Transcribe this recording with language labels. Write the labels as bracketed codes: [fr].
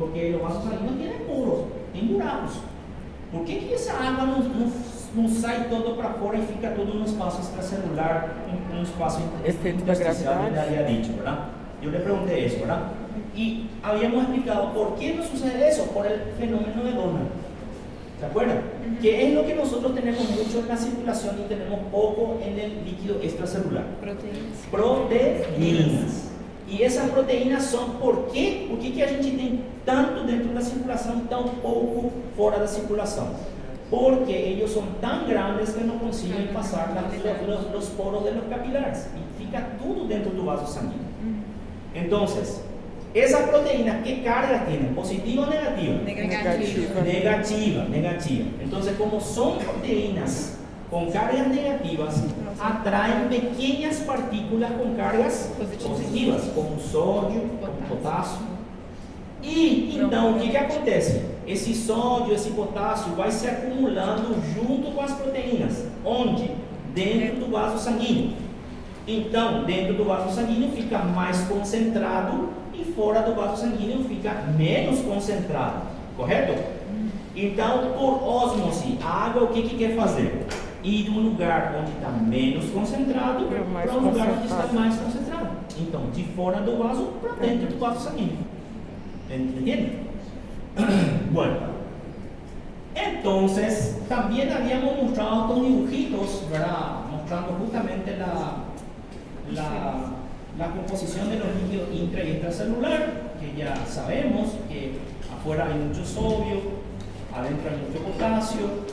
[es] Porque los vasos sanguíneos tienen poros, tienen buracos. ¿Por qué que esa agua no sale todo para afuera y [pt] fica todo [es] en un espacio extracelular, en un espacio intersticial? Le había dicho, ¿verdad? Yo le pregunté eso, ¿verdad? Y habíamos explicado por qué no sucede eso, por el fenómeno de Donald. ¿Se acuerdan? ¿Qué es lo que nosotros tenemos mucho en la circulación y tenemos poco en el líquido extracelular? Proteínas. Y esas proteínas son, ¿por qué? [pt] ¿Por qué que a gente tem tanto dentro da circulação e tão pouco fora da circulação? [es] Porque ellos son tan grandes que no consiguen pasar los poros de los capilares y [pt] fica todo dentro do vaso sanguíneo. [es] Entonces, esas proteínas, ¿qué cargas tienen? ¿Positiva o negativa? Negativa. Entonces, como son proteínas con cargas negativas, atraen pequeñas partículas con cargas positivas, como sodio, como potasio. [pt] E então, o que acontece? Esse sódio, esse potássio vai se acumulando junto com as proteínas. Onde? Dentro do vaso sanguíneo. Então, dentro do vaso sanguíneo fica mais concentrado e fora do vaso sanguíneo fica menos concentrado, correto? Então, por ósmose, a água o que quer fazer? Ir de um lugar onde está menos concentrado para um lugar onde está mais concentrado. Então, de fora do vaso para dentro do vaso sanguíneo. [es] ¿Entienden? Bueno, entonces también habíamos mostrado estos dibujitos, ¿verdad? Mostrando justamente la composición de los líquidos intra y extracelular, que ya sabemos que afuera hay mucho sodio, adentro hay mucho potasio.